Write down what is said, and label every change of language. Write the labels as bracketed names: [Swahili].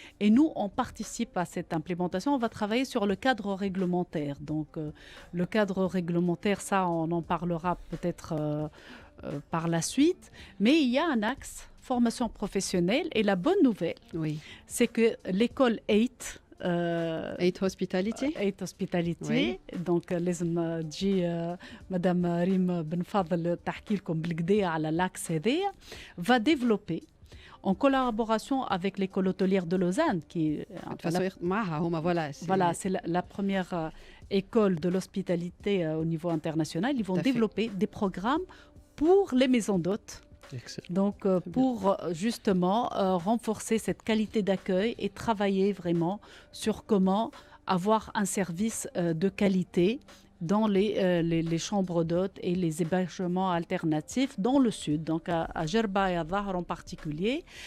[French] Et nous, on participe à cette implémentation. On va travailler sur le cadre réglementaire. Donc, le cadre réglementaire, ça, on en parlera peut-être par la suite. Mais il y a un axe formation professionnelle. Et la bonne nouvelle, c'est que l'école 8, Eight Hospitality. Eight Hospitality. [Arabic] Donc لازم تجي مدام ريم بن فاضل تحكي لكم بالكدا على l'axe هذايا. [French] Va développer en collaboration avec l'école hôtelière de Lausanne qui voilà, c'est la première école de l'hospitalité au niveau international. Ils vont développer des programmes pour les maisons d'hôtes. Excellent. Donc, pour justement renforcer cette qualité d'accueil et travailler vraiment sur comment avoir un service de qualité dans les chambres d'hôtes et les hébergements alternatifs dans le sud, donc à Jerba et à Zahar en particulier.